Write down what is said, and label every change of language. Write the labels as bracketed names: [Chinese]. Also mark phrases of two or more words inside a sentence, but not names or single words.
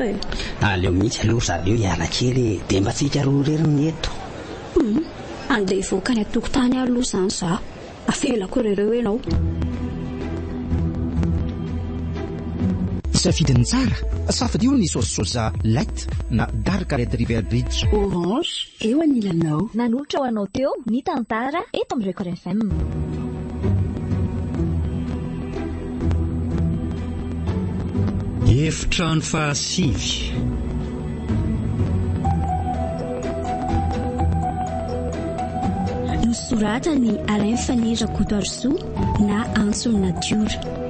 [Malagasy] aleo mihitsy aloha zareo hiala kely dia mba tsika roa reriny eto andeha hivoaka ny atokotany aloha izany za afelako ireo ianao safidiny tsara safadio ny sososa light na [English] dark red river bridge [Malagasy] orange eo anilanao nanolotra ho anao teo ny tantara eto amin'ny Record FM. Efitrano fahasivy. Nosoratany Alain Fanira Coutoarzoa na Antsony Natiora.